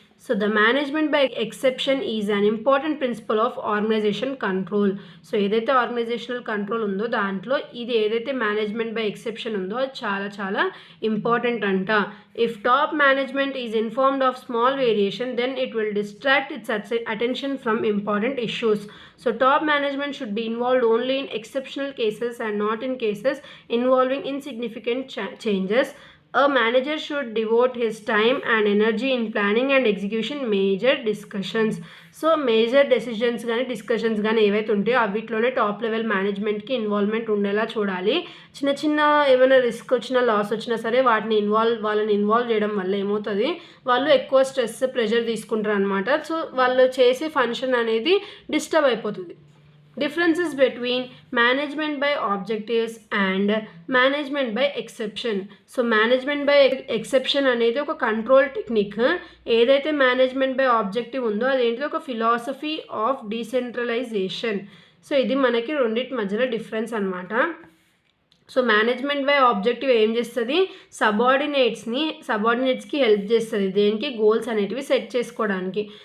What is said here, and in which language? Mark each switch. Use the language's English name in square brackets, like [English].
[English] So the management by exception is an important principle of organisation control. [Telugu] So ఏదైతే organisational control ఉందో దాంట్లో ఇది ఏదైతే మేనేజ్మెంట్ బై ఎక్సెప్షన్ ఉందో అది చాలా చాలా ఇంపార్టెంట్ అంట. [English] If top management is informed of small variation then it will distract its attention from important issues. So top management should be involved only in exceptional cases and not in cases involving insignificant changes. A manager should devote his time and energy in planning and execution major discussions. [Telugu] So major decisions కానీ discussions కానీ ఏవైతే ఉంటాయో అవిట్లోనే top level మేనేజ్మెంట్కి involvement ఉండేలా చూడాలి. చిన్న చిన్న ఏమైనా రిస్క్ వచ్చినా లాస్ వచ్చినా సరే వాళ్ళని ఇన్వాల్వ్ చేయడం వల్ల ఏమవుతుంది, వాళ్ళు ఎక్కువ స్ట్రెస్ ప్రెషర్ తీసుకుంటారు అనమాట. సో వాళ్ళు చేసే ఫంక్షన్ అనేది డిస్టర్బ్ అయిపోతుంది. [English] Differences between management by objectives and management by exception. [Telugu] So management by exception అనేది ఒక కంట్రోల్ టెక్నిక్. ఏదైతే మేనేజ్మెంట్ బై ఆబ్జెక్టివ్ ఉందో అదేంటిది ఒక ఫిలాసఫీ ఆఫ్ డీసెంట్రలైజేషన్. సో ఇది మనకి రెండింటి మధ్యలో డిఫరెన్స్ అనమాట. సో మేనేజ్మెంట్ బై ఆబ్జెక్టివ్ ఏం చేస్తుంది, సబార్డినేట్స్కి హెల్ప్ చేస్తుంది, దేనికి గోల్స్ అనేటివి సెట్ చేసుకోవడానికి.